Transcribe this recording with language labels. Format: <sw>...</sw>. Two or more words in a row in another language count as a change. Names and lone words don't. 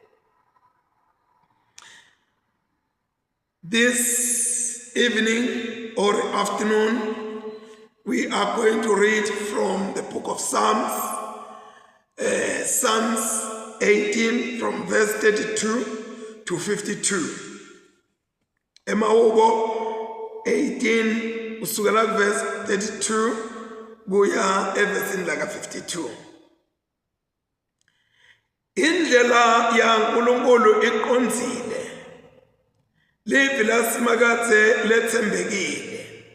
<en>This evening or afternoon, we are going to read from the book of Psalms, Psalms 18 from verse 32 to 52.</en> <ss>Emahubo 18 usukela verse 32 kuya evesini laka 52. Indlela yaNkulunkulu iqonzile, livi lasimakathe lethembekile.</ss>